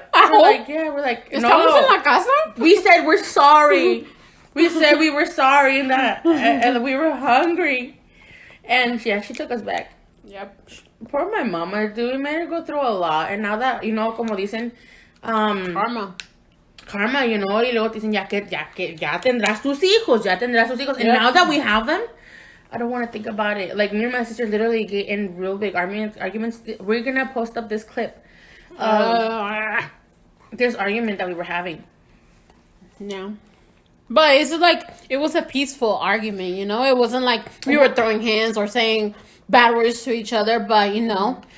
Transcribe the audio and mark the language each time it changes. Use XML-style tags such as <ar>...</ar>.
<en>We're like,</en> <es>¿Estamos en la casa?</es> <en>We said we're sorry. We said we were sorry and that and we were hungry. And she took us back. Yep. Poor my mama, dude. We made her go through a lot. And now that, you know,</en> <es>como dicen,</es> <en>karma, you know,</en> <es>y luego dicen, ya tendrás tus hijos.</es> <en>And now that we have them, I don't want to think about it. Like, me and my sister literally get in real big arguments. We're going to post up this clip. This argument that we were having. Yeah. But it's like, it was a peaceful argument, you know? It wasn't like we were throwing hands or saying bad words to each other, but, you know.</en>